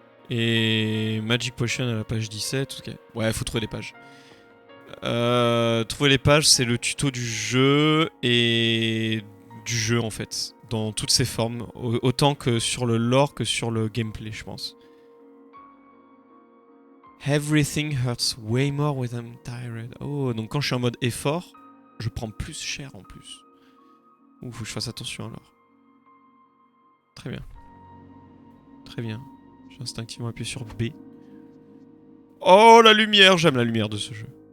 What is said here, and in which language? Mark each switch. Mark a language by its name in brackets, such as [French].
[French] Et Magic Potion à la page 17. Ok. Ouais, faut trouver les pages. Trouver les pages, c'est le tuto du jeu et du jeu en fait, dans toutes ses formes, autant que sur le lore que sur le gameplay, je pense. [English] Everything hurts way more when I'm tired. [French] Oh, donc quand je suis en mode effort, je prends plus cher en plus. Ouh, faut que je fasse attention alors. Très bien. Très bien. J'ai instinctivement appuyé sur B. Oh, la lumière! J'aime la lumière de ce jeu.